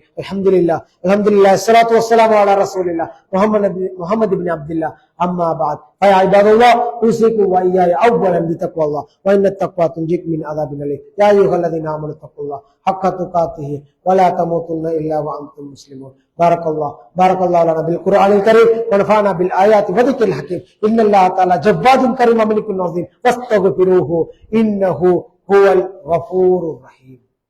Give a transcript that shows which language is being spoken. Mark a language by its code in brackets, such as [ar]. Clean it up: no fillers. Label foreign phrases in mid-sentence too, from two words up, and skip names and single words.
[ar] الحمد لله الحمد لله الصلاة والسلام على رسول الله محمد بن عبد الله. أما بعد فيا عباد الله أوصيكم وإياي أولا بتقوى الله وإن التقوى تنجيك من عذاب أليم. يا أيها الذين آمنوا اتقوا الله حق تقاته ولا تموتن إلا وأنتم مسلمون. بارك الله لنا بالقرآن الكريم ونفعنا بالآيات وذكر الحكيم. إن الله تعالى جواد كريم ملك عظيم فاستغفروه إنه هو الغفور الرحيم.